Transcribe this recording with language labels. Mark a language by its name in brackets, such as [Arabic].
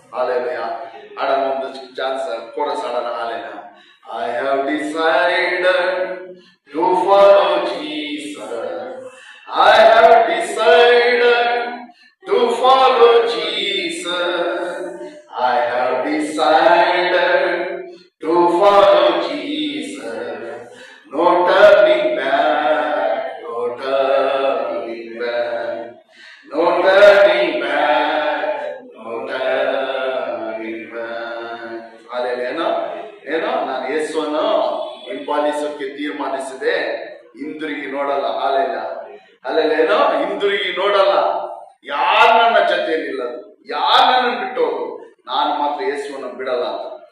[Kannada] ಅಲ್ಲೆಲ್ಲ ಹಾಡೋಣ, ಒಂದು ಚಾನ್ಸ್ ಕೋರಸ್ ಹಾಡೋಣ. ಅಲ್ಲೆಲ್ಲ [English] I have decided to follow Jesus, I have decided to follow Jesus. I have decided to follow Jesus. No turning back, no turning back, no turning back, no turning back. [Kannada] ಅಲ್ಲೇನೋ ನಾನು ಯೇಸುವನ್ನು ಹಿಂಬಾಲಿಸೋಕೆ ತೀರ್ಮಾನಿಸಿದೆ, ಹಿಂದಿರುಗಿ ನೋಡಲ್ಲ. ಅಲ್ಲೇನೋ ಹಿಂದಿರುಗಿ ನೋಡಲ್ಲ. ಯಾರು ನನ್ನ ಜೊತೆಯಲ್ಲಿಲ್ಲ, ಯಾರು ನನ್ನ ಬಿಟ್ಟೋರು, ನಾನು ಮಾತ್ರ ಯೇಸುವನ್ನು ಬಿಡಲ್ಲ ಅಂತ.